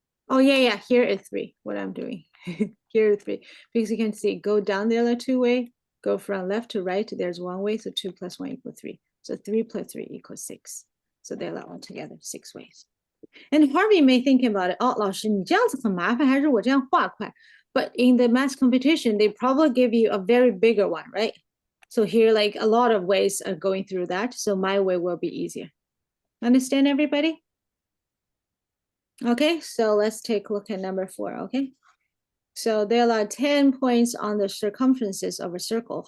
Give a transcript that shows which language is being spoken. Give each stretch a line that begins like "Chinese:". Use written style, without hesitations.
English: Oh yeah, here is 3. What I'm doing here is 3 because you can see go down the other 2 way, go from left to right. There's 1 way, so 2 plus 1 equals 3. So 3 plus 3 equals 6. So they're all together 6 ways. And Harvey may think about it.
Chinese: Oh, 老师，你这样子很麻烦，还是我这样画快？
English: But in the math competition, they probably give you a very bigger one, right? So here, like a lot of ways are going through that. So my way will be easier. Understand, everybody? Okay, so let's take a look at number 4, okay? So there are 10 points on the circumferences of a circle.